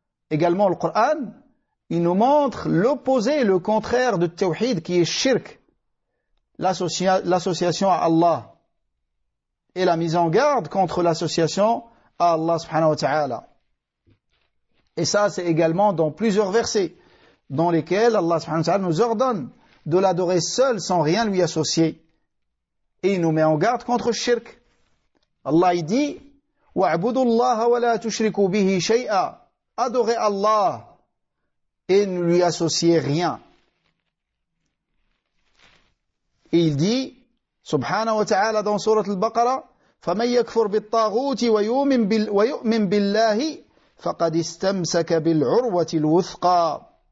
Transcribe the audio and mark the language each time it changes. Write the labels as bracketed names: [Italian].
[French] Également, le Coran, il nous montre l'opposé, le contraire de Tawhid, qui est shirk, l'association à Allah, et la mise en garde contre l'association à Allah subhanahu wa ta'ala. Et ça, c'est également dans plusieurs versets, dans lesquels Allah subhanahu wa ta'ala nous ordonne de l'adorer seul, sans rien lui associer. Et il nous met en garde contre shirk. [Arabic] Allah, [French] il dit, [Arabic] وَاعْبُدُوا اللَّهَ وَلَا تُشْرِكُوا بِهِ شَيْئًا. [French] Adorez Allah et ne lui associez rien. Et il dit, subhanahu wa ta'ala, dans sourate al-Baqarah, [Arabic] فَمَنْ يَكْفُرْ بِالطَّاغُوتِ وَيُؤْمِنْ بِاللَّهِ فَقَدْ اسْتَمْسَكَ بِالْعُرْوَةِ الْوُثْقَى.